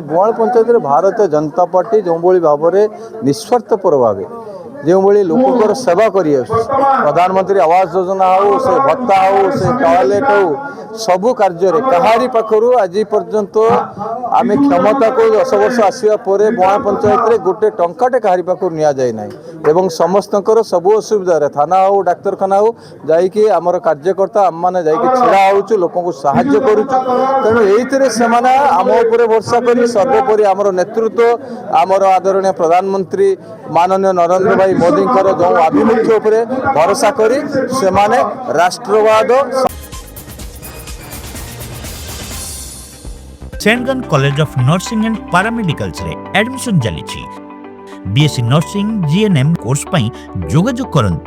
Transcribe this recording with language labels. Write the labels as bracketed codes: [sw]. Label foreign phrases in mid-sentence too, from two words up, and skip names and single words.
[or] ବୁଆଳ ପଞ୍ଚାୟତରେ ଭାରତୀୟ ଜନତା ପାର୍ଟି ଯେଉଁଭଳି ଭାବରେ ନିଃସ୍ୱାର୍ଥପର ଭାବେ ଯେଉଁଭଳି ଲୋକଙ୍କର ସେବା କରି ଆସୁଛି, ପ୍ରଧାନମନ୍ତ୍ରୀ ଆବାସ ଯୋଜନା ହେଉ, ସେ ଭତ୍ତା ହେଉ, ସେ ଟଏଲେଟ୍ ହେଉ, ସବୁ କାର୍ଯ୍ୟରେ କାହାରି ପାଖରୁ ଆଜି ପର୍ଯ୍ୟନ୍ତ ଆମେ କ୍ଷମତାକୁ 10 ବର୍ଷ ଆସିବା ପରେ ବୁଆଳ ପଞ୍ଚାୟତରେ ଗୋଟେ ଟଙ୍କାଟେ କାହାରି ପାଖରୁ ନିଆଯାଇ ନାହିଁ ଏବଂ ସମସ୍ତଙ୍କର ସବୁ ଅସୁବିଧାରେ ଥାନା ହେଉ, ଡାକ୍ତରଖାନା ହେଉ ଯାଇକି ଆମର କାର୍ଯ୍ୟକର୍ତ୍ତା ଆମମାନେ ଯାଇକି ଛିଡ଼ା ହେଉଛୁ, ଲୋକଙ୍କୁ ସାହାଯ୍ୟ କରୁଛୁ। ତେଣୁ ଏଇଥିରେ ସେମାନେ ଆମ ଉପରେ ଭରସା କରି ସର୍ବୋପରି ଆମର ନେତୃତ୍ୱ, ଆମର ଆଦରଣୀୟ ପ୍ରଧାନମନ୍ତ୍ରୀ ମାନନୀୟ ନରେନ୍ଦ୍ର ଭାଇ ମୋଦିଙ୍କର ଯେଉଁ ଆଭିମୁଖ୍ୟ ଉପରେ ଭରସା କରି ସେମାନେ ରାଷ୍ଟ୍ରବାଦ ସେଣ୍ଟଗନ କଲେଜ ଅଫ ନର୍ସିଂ ଆଣ୍ଡ ପାରାମେଡିକାଲ୍ସ ରେ ଆଡମିଶନ ଚାଲିଛି। [en] BSc nursing GNM course [or] ପାଇଁ ଯୋଗାଯୋଗ କରନ୍ତୁ।